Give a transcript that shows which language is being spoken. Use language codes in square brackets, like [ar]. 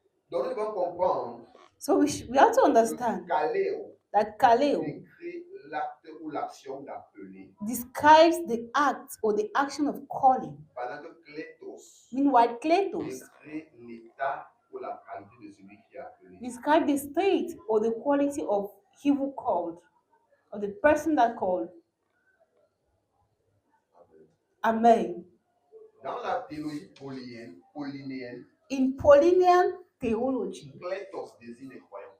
[fr] Donc, nous devons comprendre [en] So we have to [fr] que [en] understand [fr] Caléo [en] that Kaleo [fr] décrit l'acte ou l'action d'appeler, [en] describes the act or the action of calling. [fr] pendant que Clétos [en] Meanwhile, Kletos [fr] décrit l'état ou la qualité de celui qui est appelé. [en] describes the state or the quality of he who called, or the person that called. [fr] Amen. Dans la théologie paulinéenne, [en] In Pauline theology, [fr] Clétos désigne les croyants.